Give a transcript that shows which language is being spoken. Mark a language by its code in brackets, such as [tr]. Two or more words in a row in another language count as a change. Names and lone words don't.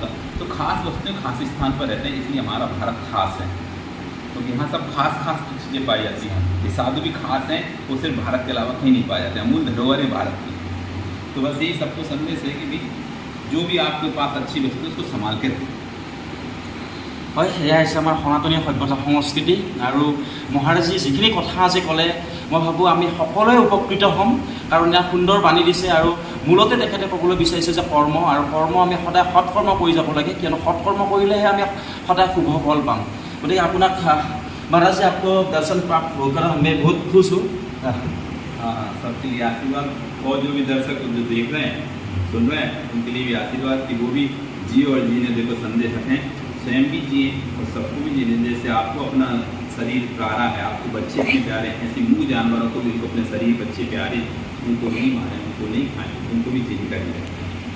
[hi] तो खास वस्तुएं खास स्थान पर रहते हैं, इसलिए हमारा भारत खास है। तो यहाँ सब खास चीज़ें पाई जाती हैं। ये साधु भी खास हैं, वो सिर्फ भारत के अलावा कहीं नहीं पाए जाते, अमूल धरोहर है भारत की। तो बस यही सबको संदेश है कि भाई जो भी आपके पास अच्छी वस्तु है उसको संभाल के रखें। [as] হয়, সেয়া হৈছে আমাৰ সনাতনী সভ্যতা সংস্কৃতি। আৰু মহাৰাজী যিখিনি কথা আজি ক'লে, মই ভাবোঁ আমি সকলোৱে উপকৃত হ'ম, কাৰণ ইয়াত সুন্দৰ বাণী দিছে। আৰু মূলতে তেখেতে ক'বলৈ বিচাৰিছে যে কৰ্ম, আৰু কৰ্ম আমি সদায় সৎকৰ্ম কৰি যাব লাগে, কিয়নো সৎকৰ্ম কৰিলেহে আমি সদায় শুভ ফল পাম। গতিকে আপোনাক [hi] महाराज जी, आपको दर्शन प्राप्त होकर मैं बहुत खुश हूँ। हाँ, सबके लिए आशीर्वाद, और जो भी दर्शक जो देख रहे हैं, सुन रहे हैं, उनके लिए भी आशीर्वाद कि वो भी जिए और जीने देखो संदेश रखें, स्वयं भी जिए और सबको भी जीने। जैसे आपको अपना शरीर प्यारा है, आपको बच्चे भी प्यारे हैं, ऐसे मूल जानवरों को भी अपने शरीर बच्चे प्यारे, उनको नहीं मारें, उनको नहीं खाएं, उनको भी जीने का